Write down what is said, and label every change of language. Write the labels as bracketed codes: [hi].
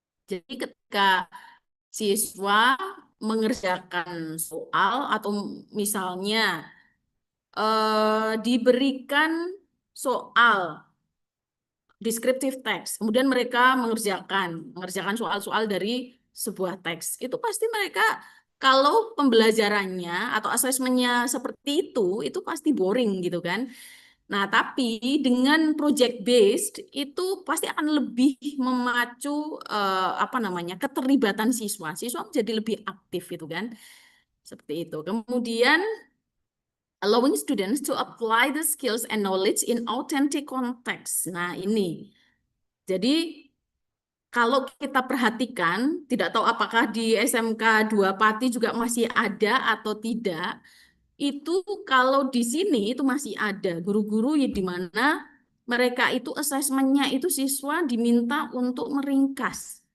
[id] Jadi ketika siswa mengerjakan soal atau misalnya diberikan soal descriptive text, kemudian mereka mengerjakan soal-soal dari sebuah teks, itu pasti mereka kalau pembelajarannya atau asesmennya seperti itu pasti boring gitu kan. Nah, tapi dengan project based itu pasti akan lebih memacu keterlibatan siswa. Siswa menjadi lebih aktif gitu kan. Seperti itu. Kemudian [en] allowing students to apply the skills and knowledge in authentic context. [id] Nah, ini. Jadi kalau kita perhatikan, tidak tahu apakah di SMK 2 Pati juga masih ada atau tidak. Itu kalau di sini itu masih ada guru-guru ya, di mana mereka itu asesmennya itu siswa diminta untuk meringkas.